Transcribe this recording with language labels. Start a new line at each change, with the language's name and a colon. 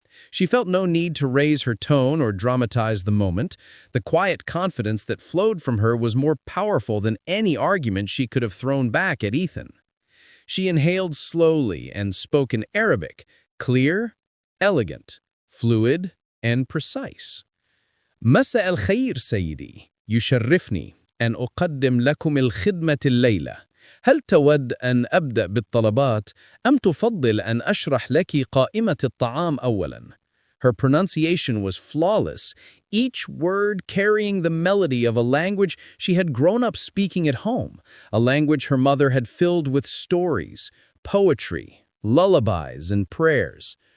English: She felt no need to raise her tone or dramatize the moment. The quiet confidence that flowed from her was more powerful than any argument she could have thrown back at Ethan. She inhaled slowly and spoke in Arabic, clear, elegant, fluid, and precise.
Arabic: مساء الخير سيدي، يشرفني أن أقدم لكم الخدمة الليلة. هل تود أن أبدأ بالطلبات أم تفضل أن أشرح لك قائمة الطعام أولاً؟
English: Her pronunciation was flawless, each word carrying the melody of a language she had grown up speaking at home, a language her mother had filled with stories, poetry, lullabies, and prayers.